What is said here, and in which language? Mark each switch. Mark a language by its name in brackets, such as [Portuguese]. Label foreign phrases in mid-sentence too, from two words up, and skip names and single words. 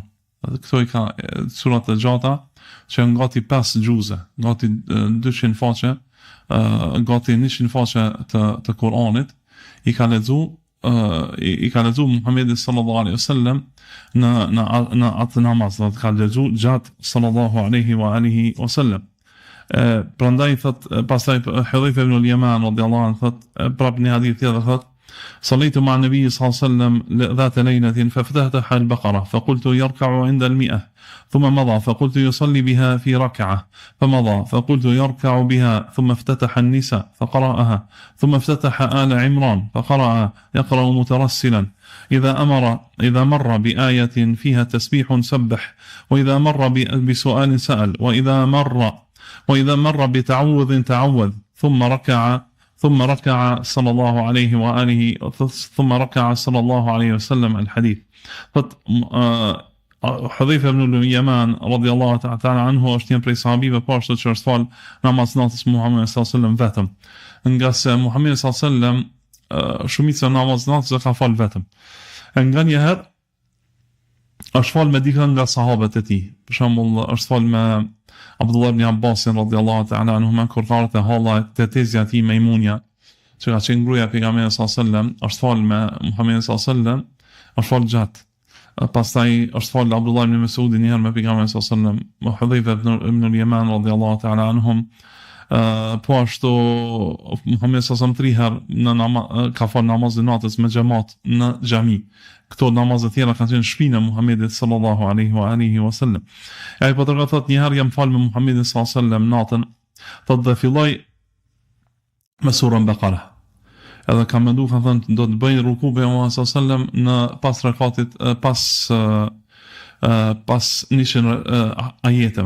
[Albanian] Këto i ka surat të gjata që janë gati 5 gjuze, gati 200 faqe, gati 100 faqe të Kur'anit. I ka lexu Muhammedi [Arabic] صلى الله عليه وسلم [Albanian] në atë namaz, dhe ka lexu gjatë [Arabic] صلى الله عليه وآله وسلم. [Albanian] Prandaj thot pastaj Hudhayfa ibn al-Yaman [Arabic] رضي الله عنه [Albanian] thot prap një hadith tjetër thot: [Arabic] صليت مع النبي صلى الله عليه وسلم ذات ليلة ففتح البقرة فقلت يركع عند 100 ثم مضى فقلت يصلي بها في ركعة فمضى فقلت يركع بها ثم افتتح النساء فقرأها ثم افتتح آل عمران فقرأ يقرأ مترسلا إذا مر بآية فيها تسبيح سبح وإذا مر بسؤال سأل وإذا مر بتعوذ تعوذ ثم ركع صلى الله عليه وآله ثم ركع صلى الله عليه وسلم الحديث. [Albanian] Hudhayfa ibn al-Yaman [Arabic] رضي الله تعالى عنه [Albanian] është një prej sahabive pashtë që është fal namaz natës Muhammed [Arabic] صلى الله عليه وسلم [Albanian] vetëm. Nga se Muhammed [Arabic] صلى الله عليه وسلم [Albanian] shumica namaz natës ka fal vetëm. Nga njëherë është fal me dikën nga sahabët e tij. Për shembull është fal me Abdullah ibn Abbas [Arabic] رضي الله تعالى عنه [Albanian] kur ka ardhur te halla te tezja e tij Maimunja, që ka qenë gruaja e pejgamberit [Arabic] صلى الله عليه وسلم, [Albanian] është fal me Muhamedit [Arabic] صلى الله عليه وسلم, [Albanian] është fal gjatë. Pastaj është fal Abdullah ibn Mas'udi njëherë me pejgamberin [Arabic] صلى الله عليه وسلم, [Albanian] Hudhayfa ibn al-Yaman [Arabic] رضي الله تعالى عنهم. [Albanian] Po ashtu Muhamedi [Arabic] صلى الله عليه وسلم [Albanian] ka fal namazin natës me xhamat në xhami. Këto namazet tjera kanë qenë në shtëpinë e Muhamedit [Arabic] صلى الله عليه وآله وسلم. [Albanian] Ai po të thot një herë jam fal me Muhamedin [Arabic] صلى الله عليه وسلم [Albanian] natën, thot dhe filloi me surën Bakara. Edhe kam menduar kanë thënë do të bëj ruku me Muhamedit [Arabic] صلى الله عليه وسلم [Albanian] në pas rekatit pas nisën ajeteve.